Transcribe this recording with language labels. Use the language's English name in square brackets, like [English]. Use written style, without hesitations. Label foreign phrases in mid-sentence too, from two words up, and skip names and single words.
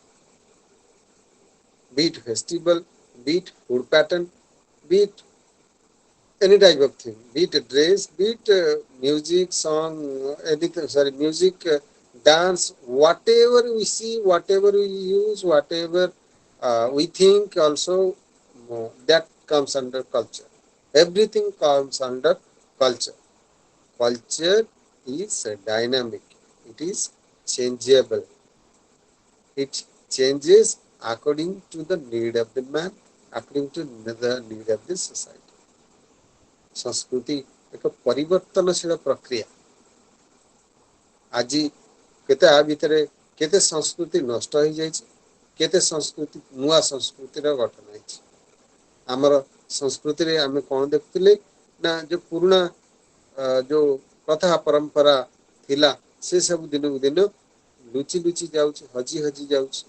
[English] Be it festival, be it food pattern, be it any type of thing, be it a dress, be it music, song, anything, sorry, music, dance, whatever we see, whatever we use, whatever we think also, that comes under culture. Everything comes under culture. Culture is dynamic, it is changeable, it changes according to the need of the man, according to the need of the society. [Odia] ସଂସ୍କୃତି ଏକ ପରିବର୍ତ୍ତନଶୀଳ ପ୍ରକ୍ରିୟା। ଆଜି କେତେ ଆ ଭିତରେ କେତେ ସଂସ୍କୃତି ନଷ୍ଟ ହେଇଯାଇଛି, କେତେ ସଂସ୍କୃତି ନୂଆ ସଂସ୍କୃତିର ଗଠନ ହେଇଛି। ଆମର ସଂସ୍କୃତିରେ ଆମେ କ'ଣ ଦେଖୁଥିଲେ ନା ଯୋଉ ପୁରୁଣା ଯୋଉ ପ୍ରଥା ପରମ୍ପରା ଥିଲା ସେ ସବୁ ଦିନକୁ ଦିନ ଲୁଚି ଲୁଚି ଯାଉଛି, ହଜି ହଜି ଯାଉଛି।